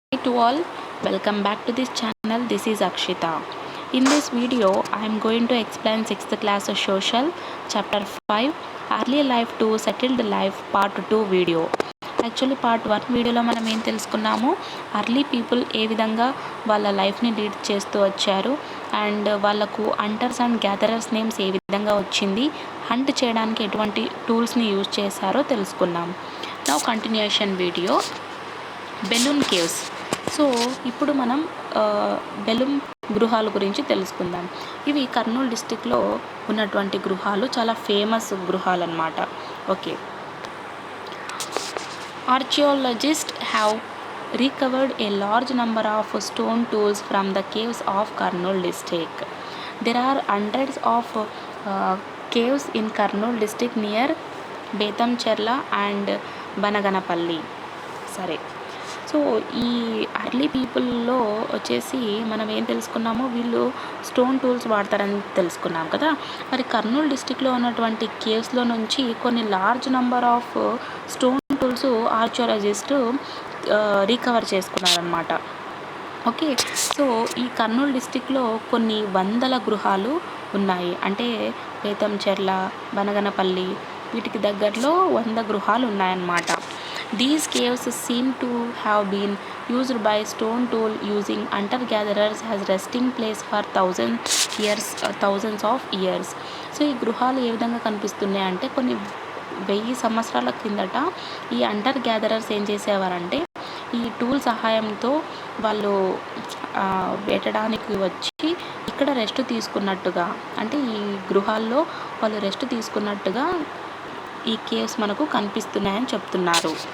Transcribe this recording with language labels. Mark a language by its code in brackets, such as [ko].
[en] Hi to all, welcome back to this channel. This is Akshita. In this video, I am going to explain 6th class social chapter 5 early life to settled life part 2 video. [te] Actually part 1 వీడియోలో మనం ఏం తెలుసుకున్నాము, early people ఏ విధంగా వాళ్ళ లైఫ్ని lead చేస్తూ వచ్చారు and వాళ్ళకు హంటర్స్ అండ్ గ్యాదరర్స్ నేమ్స్ ఏ విధంగా వచ్చింది, హంట్ చేయడానికి ఎటువంటి టూల్స్ని యూజ్ చేశారో తెలుసుకున్నాం. [en] Now continuation video Belum caves. [te] So ఇప్పుడు మనం బెలూన్ గృహాల గురించి తెలుసుకుందాం. ఇవి కర్నూలు డిస్టిక్లో ఉన్నటువంటి గృహాలు, చాలా ఫేమస్ గృహాలు అన్నమాట. [en] Okay, archaeologists have recovered a large number of stone tools from the caves of Kurnool district. There are hundreds of caves in Kurnool district near Betamcherla and Banaganapalli. [te] సరే, సో ఈ అర్లీ పీపుల్లో వచ్చేసి మనం ఏం తెలుసుకున్నామో, వీళ్ళు stone tools వాడతారని తెలుసుకున్నాం కదా. మరి కర్నూలు డిస్టిక్లో ఉన్నటువంటి కేవ్స్లో నుంచి కొన్ని large number of stone tools archaeologist recover చేసుకున్నారనమాట. Okay, so ఈ కర్నూలు డిస్టిక్లో కొన్ని వందల గృహాలు ఉన్నాయి. అంటే బేతంచెర్ల, బనగనపల్లి వీటికి దగ్గరలో 100 గృహాలు ఉన్నాయన్నమాట. [en] These caves seem to have been used by stone tool using hunter-gatherers as resting place for thousands of years. [te] So ఈ గృహాలు ఏ విధంగా కనిపిస్తున్నాయి అంటే, కొన్ని 1000 సంవత్సరాల కిందట ఈ హంటర్ గ్యాదరర్స్ ఏం చేసేవారంటే, ఈ టూల్ సహాయంతో వాళ్ళు వేటడానికి వచ్చి ఇక్కడ రెస్ట్ తీసుకున్నట్టుగా, అంటే ఈ గృహాల్లో వాళ్ళు రెస్ట్ తీసుకున్నట్టుగా ఈ కేవ్స్ మనకు కనిపిస్తున్నాయని చెప్తున్నారు.